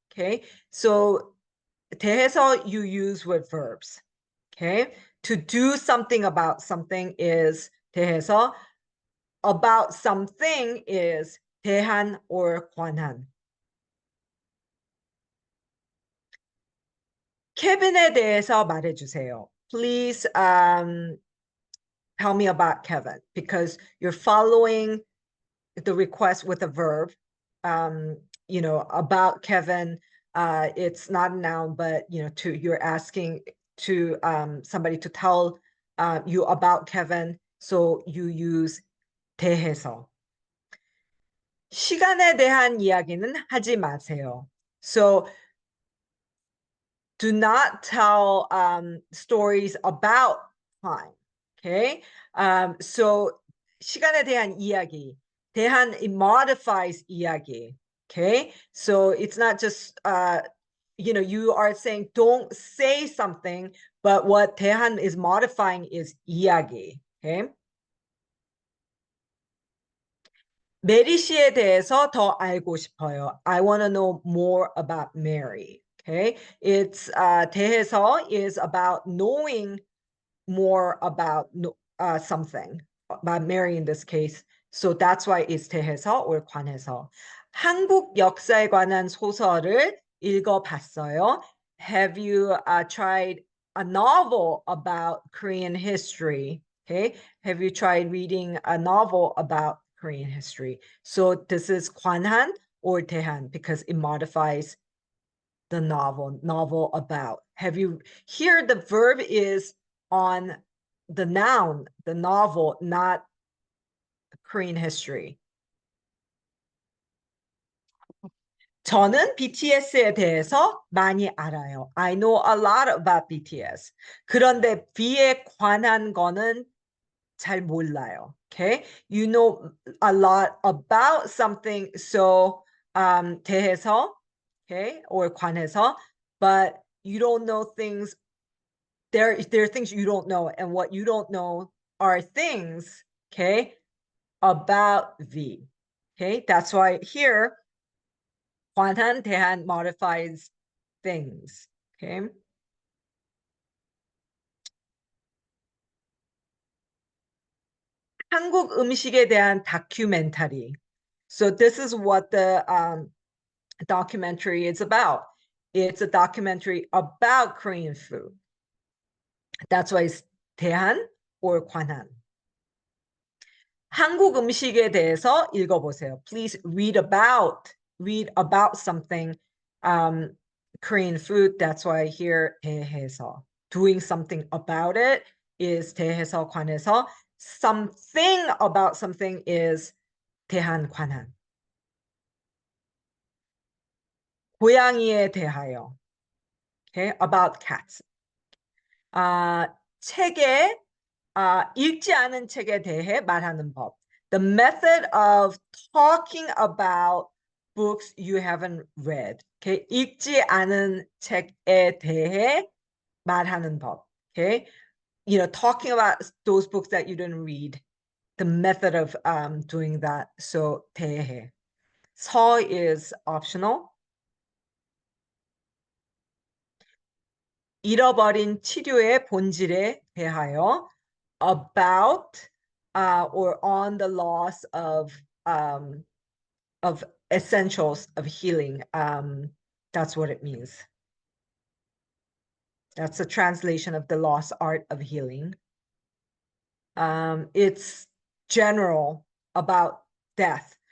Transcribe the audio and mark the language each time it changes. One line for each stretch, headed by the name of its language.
English: Okay, so 대해서 you use with verbs. Okay, to do something about something is 대해서. About something is 대한 or 관한.
Korean: 케빈에 대해서 말해주세요.
English: Please tell me about Kevin, because you're following the request with a verb. About Kevin, it's not a noun, but you're asking to somebody to tell you about Kevin, so you use 대해서.
Korean: 시간에 대한 이야기는 하지 마세요.
English: So do not tell stories about time. Okay, so
Korean: 시간에 대한 이야기.
English: 대한, it modifies 이야기. Okay, so it's not just you are saying don't say something, but what 대한 is modifying is 이야기. Okay.
Korean: 메리 씨에 대해서 더 알고 싶어요.
English: I want to know more about Mary. Okay, it's 대해서 is about knowing more about something, about Mary in this case. So that's why it's 대해서 or 관해서.
Korean: 한국 역사에 관한 소설을 읽어봤어요.
English: Have you tried a novel about Korean history? Okay, have you tried reading a novel about Korean history? So this is 관한 or 대한 because it modifies the novel about. Have you, here the verb is on the noun, the novel, not Korean history.
Korean: 저는 BTS에 대해서 많이 알아요.
English: I know a lot about BTS.
Korean: 그런데 B에 관한 거는 잘 몰라요.
English: Okay, you know a lot about something, so 대해서, okay, or 관해서, but you don't know things. There are things you don't know, and what you don't know are things, okay, about V. Okay, that's why here 관한, 대한 modifies things. Okay.
Korean: 한국 음식에 대한 다큐멘터리.
English: So this is what the documentary is about. It's a documentary about Korean food. That's why it's 대한 or 관한.
Korean: 한국 음식에 대해서 읽어보세요.
English: Please read about something, Korean food. That's why here 대해서. Doing something about it is 대해서, 관해서. something about something is 대한 관한.
Korean: 고양이에 대하여.
English: Okay, about cats.
Korean: 책에 읽지 않은 책에 대해 말하는 법.
English: The method of talking about books you haven't read.
Korean: Okay, 읽지 않은 책에 대해 말하는 법.
English: Okay, talking about those books that you didn't read. The method of doing that. So 대해. 서 is optional. 잃어버린 치료의 본질에 대하여. About or on the loss of essentials of healing. That's what it means. That's a translation of the lost art of healing. It's general about death.